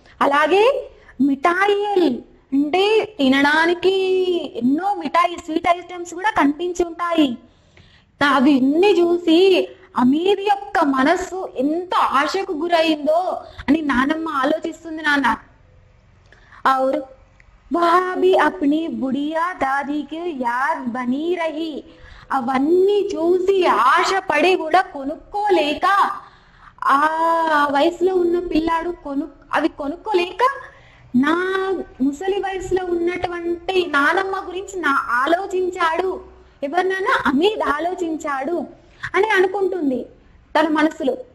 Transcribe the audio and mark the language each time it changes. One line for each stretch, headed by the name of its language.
Telugu: అలాగే మిఠాయిలు అంటే తినడానికి ఎన్నో స్వీట్ ఐటమ్స్ కూడా కనిపించి ఉంటాయి. అవన్నీ చూసి అమీర్ యొక్క మనస్సు ఎంత ఆశకు గురైందో అని నానమ్మ ఆలోచిస్తుంది నాన్న.
Hindi: और वह भी अपनी बुढ़िया दादी की याद बनी रही.
Telugu: అవన్నీ చూసి ఆశ పడి కూడా కొనుక్కోలేక, ఆ వయసులో ఉన్న పిల్లాడు అవి కొనుక్కోలేక నా ముసలి వయసులో ఉన్నటువంటి నానమ్మ గురించి ఆలోచించాడు. ఎవరినైనా అమీర్ ఆలోచించాడు అని అనుకుంటుంది తన మనసులో.